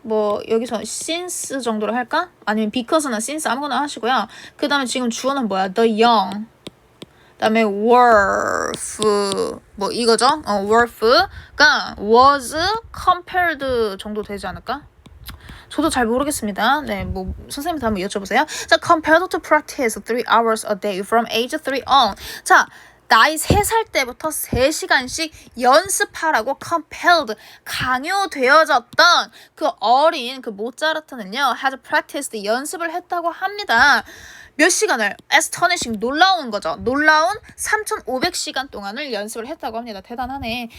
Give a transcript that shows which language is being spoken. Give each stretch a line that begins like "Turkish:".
Korean: 뭐 여기서 since 정도로 할까? 아니면 because나 since 아무거나 하시고요. 그 다음에 지금 주어는 뭐야?
English: the young.
Korean: 그다음에 worth 뭐 이거죠? worth가
English: was compared
Korean: 정도 되지 않을까? 저도 잘 모르겠습니다. 네, 뭐 선생님한테 한번 여쭤보세요.
English: 자, compared to practice 3 hours a day from age 3 on.
Korean: 자, 나이 3살 때부터 3시간씩 연습하라고 compelled, 강요되어졌던 그 어린 그 모차르트는요,
English: had practiced,
Korean: 연습을 했다고 합니다. 몇 시간을? astonishing, 놀라운 거죠. 놀라운 3,500시간 동안을 연습을 했다고 합니다. 대단하네.